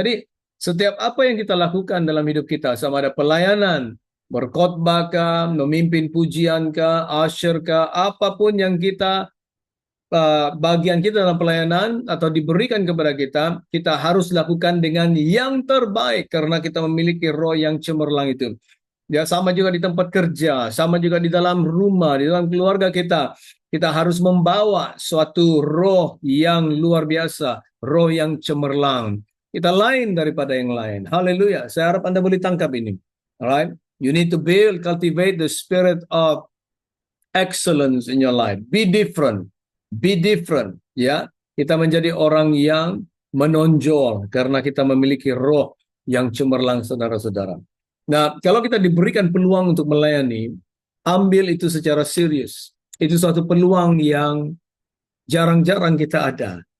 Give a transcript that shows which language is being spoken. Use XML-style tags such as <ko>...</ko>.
<id>Jadi setiap apa yang kita lakukan dalam hidup kita, sama ada pelayanan, berkhotbah kah, memimpin pujian kah, usher kah, apapun yang kita bagian kita dalam pelayanan atau diberikan kepada kita, kita harus lakukan dengan yang terbaik karena kita memiliki roh yang cemerlang itu. Ya, sama juga di tempat kerja, sama juga di dalam rumah, di dalam keluarga kita. Kita harus membawa suatu roh yang luar biasa, roh yang cemerlang. Kita lain daripada yang lain. Haleluya. Saya harap Anda boleh tangkap ini. Alright?</id> <en>You need to cultivate the spirit of excellence in your life. Be different. Be different,</en> <id>ya. Kita menjadi orang yang menonjol karena kita memiliki roh yang cemerlang, saudara-saudara. Nah, kalau kita diberikan peluang untuk melayani, ambil itu secara serius. Itu suatu peluang yang jarang-jarang kita ada.</id>